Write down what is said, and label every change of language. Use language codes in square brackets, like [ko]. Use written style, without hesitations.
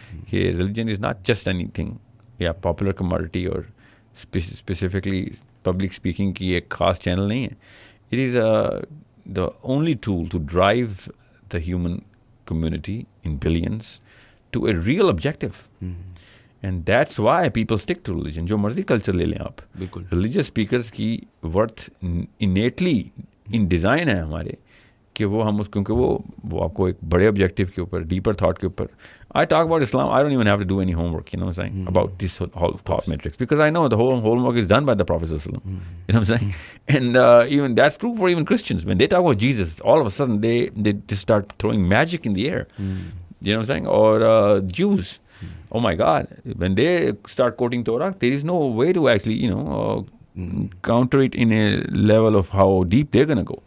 [en] Religion is not just anything, popular commodity or specifically public speaking [hi] की एक खास channel नहीं है. [en] It is the only tool to drive the human community in billions to a real objective. And that's why people stick to religion. [hi] जो मर्जी culture ले लें आप, बिल्कुल. religious speakers की worth innately in design है हमारे, कि वो हम क्योंकि वो आपको एक बड़े ऑब्जेक्टिव के ऊपर, डीपर थॉट के ऊपर. [en] I talk about Islam, I don't even have to do any homework, what I'm saying, about this whole thought matrix, because I know the whole homework is done by the Prophet ﷺ. You know what I'm saying? And even that's true for even Christians. When they talk about Jesus, all of a sudden they just start throwing magic in the air. You know what I'm saying? Or Jews. Oh my God, when they start quoting Torah, there is no way to actually, counter it in a level of how deep they're going to go.